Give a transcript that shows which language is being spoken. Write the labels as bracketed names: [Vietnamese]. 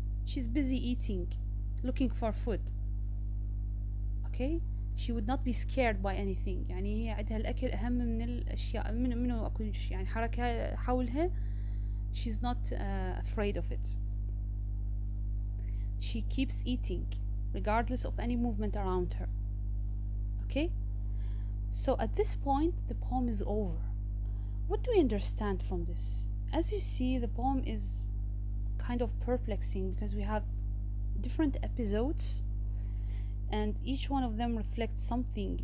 [English] She's busy eating, looking for food. Okay? She would not be scared by anything. [Arabic] يعني هي عندها الأكل أهم من الأشياء منه أكو يعني حركة حولها. [English] She's not afraid of it. She keeps eating regardless of any movement around her. Okay? So at this point the poem is over. What do we understand from this? As you see, the poem is kind of perplexing because we have different episodes and each one of them reflects something.